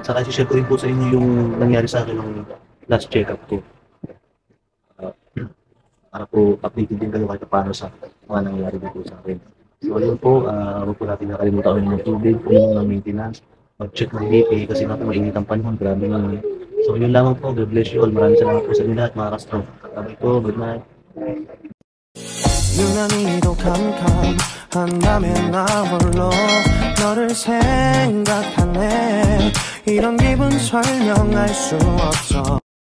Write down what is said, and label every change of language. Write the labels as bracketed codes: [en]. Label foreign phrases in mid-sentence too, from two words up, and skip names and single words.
[tl] Saka share ko rin po sa inyo yung nangyari sa akin ng [en] last check-up [tl] ko. Para po updated din kayo kahit paano sa mga nangyari dito sa akin. So yun po, huwag po natin nakalimutan ko yung tubig, yung mga maintenance, mag-check ng BP kasi nga po mainit ang panahon, grabe nga. So yun lamang po, [en] God bless you all. [tl] Maraming salamat po sa inyo lahat mga kastro. Sabi po, [en] good night. [ko] 유난히도 캄캄한 나 홀로 너를 생각하네 이런 기분 설명할 수 없어